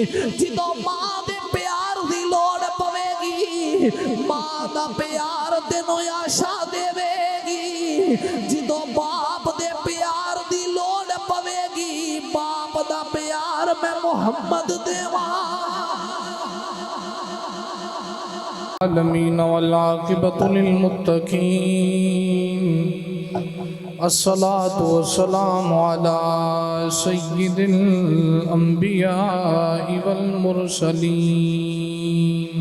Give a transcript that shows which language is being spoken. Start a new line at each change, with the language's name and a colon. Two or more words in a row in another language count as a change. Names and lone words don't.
Punjabi: جدوں ماں دے پیار دی لوڑ پویگی، ماں دا پیار تینوں آشا دیویگی. جدوں باپ دے پیار دی لوڑ پویگی، باپ دا پیار میں محمد دیواں.
Arabic: العالمين والعاقبة للمتقين، الصلاة والسلام على سيد الأنبياء والمرسلين.